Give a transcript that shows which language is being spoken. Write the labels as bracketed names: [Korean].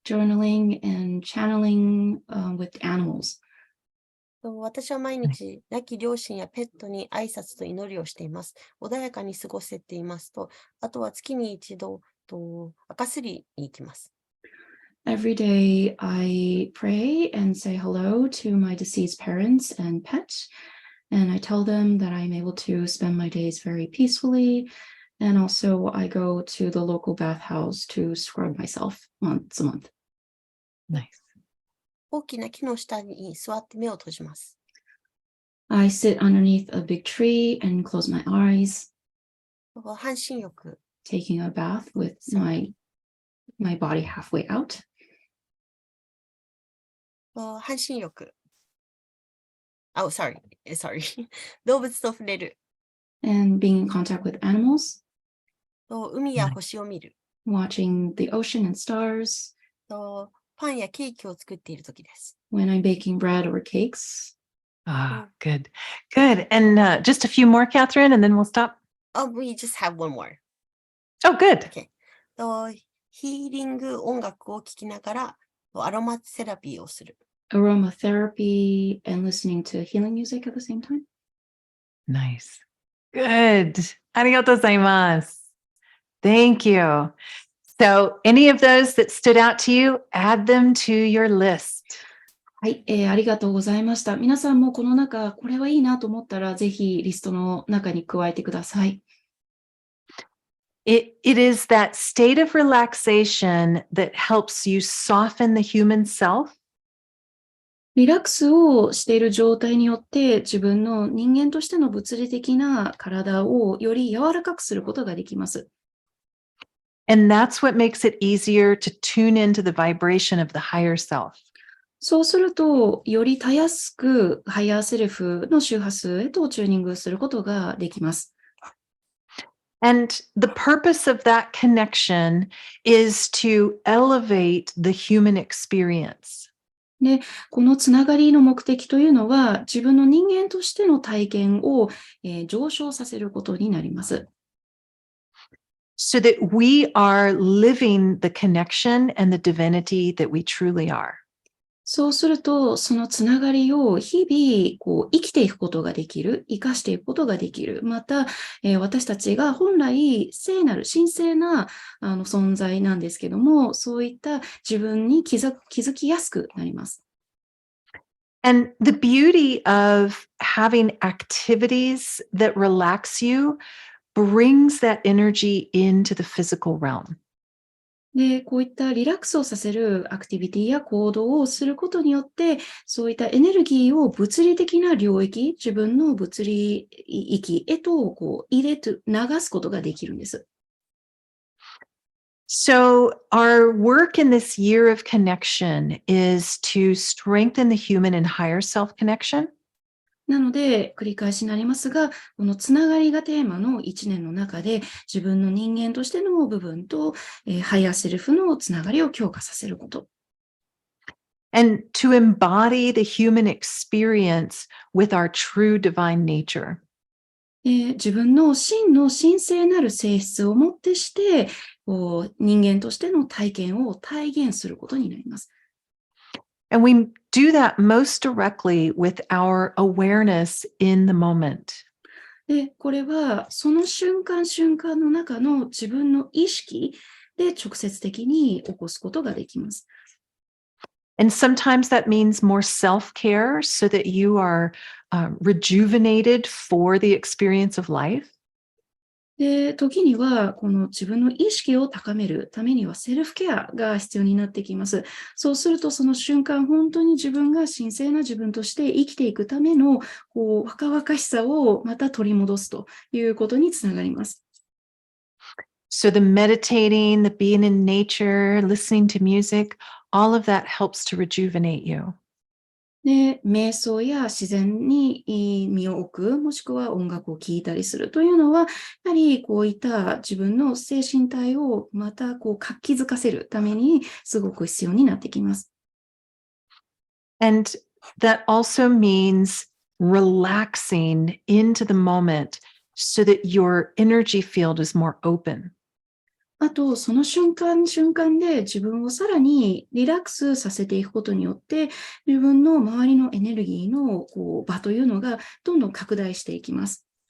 [English] Journaling and channeling with animals. [Japanese] 私は毎日、亡き両親やペットに挨拶と祈りをしています。穏やかに過ごせていますと、あとは月に一度、赤すりに行きます。 [English] Every day I pray and say hello to my deceased parents and pet, and I tell them that I'm able to spend my days very peacefully, and also I go to the local bathhouse to scrub myself once a month. Nice. [Japanese] 大きな木の下に座って目を閉じます。 [English] I sit underneath a big tree and close my eyes. [Japanese] 半身浴。 [English] Taking a bath with my body halfway out. [Japanese] 半身浴。 [English] sorry. [Japanese] 動物と触れる。 [English] And being in contact with animals. [Japanese] 海や星を見る。 [English] Watching the ocean and stars. [Japanese] パンやケーキを作っているときです。 [English] When I'm baking bread or cakes. Good. And just a few more, Catherine, and then we'll stop. We just have one more. Oh, good. Okay. [Japanese] ヒーリング音楽を聴きながらアロマセラピーをする。 [English] Aromatherapy and listening to healing music at the same time. Nice. Good. [Japanese] ありがとうございます。 [English] Thank you. So any of those that stood out to you, add them to your list. [Japanese] はい、ありがとうございました。皆さんもこの中、これはいいなと思ったら、ぜひリストの中に加えてください。 [English] It is that state of relaxation that helps you soften the human self [Japanese] リラックスをしている状態によって、自分の人間としての物理的な体をより柔らかくすることができます。 [English] and that's what makes it easier to tune into the vibration of the higher self. [Japanese] そうすると、よりたやすくハイヤーセルフの周波数へとチューニングすることができます。 [English] And the purpose of that connection is to elevate the human experience. [Japanese] で、このつながりの目的というのは、自分の人間としての体験を、上昇させることになります。 [English] So that we are living the connection and the divinity that we truly are. [Japanese] そうすると、そのつながりを日々生きていくことができる、生かしていくことができる。また、私たちが本来聖なる、神聖な存在なんですけども、そういった自分に気づきやすくなります。 [English] And the beauty of having activities that relax you brings that energy into the physical realm. [Japanese] で、こういったリラックスをさせるアクティビティや行動をすることによって、そういったエネルギーを物理的な領域、自分の物理域へと流すことができるんです。 [English] So, our work in this year of connection is to strengthen the human and higher self connection. [Japanese] なので、繰り返しになりますが、このつながりがテーマの1年の中で、自分の人間としての部分と、ハイヤーセルフのつながりを強化させること。 [English] And to embody the human experience with our true divine nature. [Japanese] 自分の真の神聖なる性質をもってして、人間としての体験を体現することになります。 [English] And we do that most directly with our awareness in the moment. [Japanese] で、これはその瞬間瞬間の中の自分の意識で直接的に起こすことができます。 [English] And sometimes that means more self-care so that you are rejuvenated for the experience of life. [Japanese] で、時には、この自分の意識を高めるためにはセルフケアが必要になってきます。そうすると、その瞬間、本当に自分が神聖な自分として生きていくための、若々しさをまた取り戻すということにつながります。 [English] So the meditating, the being in nature, listening to music, all of that helps to rejuvenate you. [Japanese] で、瞑想や自然に身を置く、もしくは音楽を聴いたりするというのは、やはりこういった自分の精神体をまた活気づかせるためにすごく必要になってきます。 [English] And that also means relaxing into the moment so that your energy field is more open. [Japanese] あと、その瞬間瞬間で自分をさらにリラックスさせていくことによって、自分の周りのエネルギーの場というのがどんどん拡大していきます。